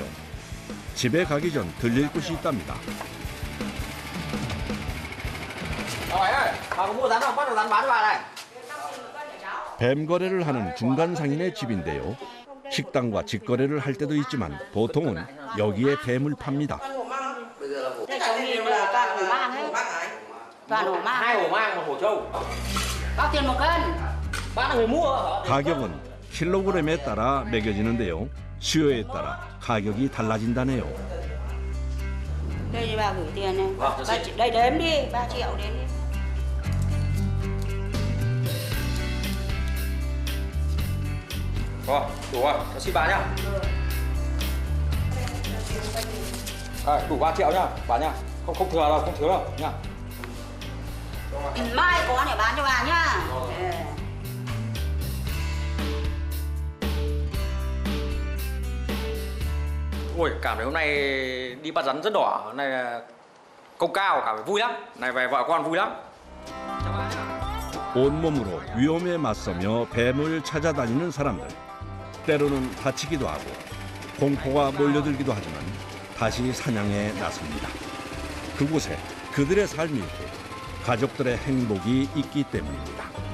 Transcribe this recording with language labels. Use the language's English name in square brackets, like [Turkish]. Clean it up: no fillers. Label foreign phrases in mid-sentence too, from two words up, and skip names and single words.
[Korean] 집에 가기 전 들릴 곳이 있답니다. [Vietnamese] Bà ơi, bà có mua rắn không? Bắt được rắn bán cho bà này. [Korean] 뱀 거래를 하는 중간 상인의 집인데요. 식당과 직거래를 할 때도 있지만 보통은 여기에 뱀을 팝니다. [Vietnamese] Toàn hổ mang. 2 hổ mang, 1 hổ trâu. Bao tiền 1 cân? Bán là người mua hả? [Korean] 가격은 킬로그램에 따라 매겨지는데요. 수요에 따라 가격이 달라진다네요. [Vietnamese] Đây thì bà gửi tiền này. Đây đếm đi, 3 triệu đến đi. Rồi, đủ rồi, cho xin bà nhá. Đủ 3 triệu nhá, bà nhá. Không thừa đâu, không thiếu đâu nhá. Mai có để bán cho bà nhá. Ui, cảm thấy hôm nay đi bắt rắn rất đỏ. Hôm nay là công cao, cảm thấy vui lắm. Này về vợ con vui lắm. [Korean] 온몸으로 위험에 맞서며 뱀을 찾아다니는 사람들. 때로는 다치기도 하고 공포가 몰려들기도 하지만 다시 사냥에 나섭니다. 그곳에 그들의 삶이 있고 가족들의 행복이 있기 때문입니다.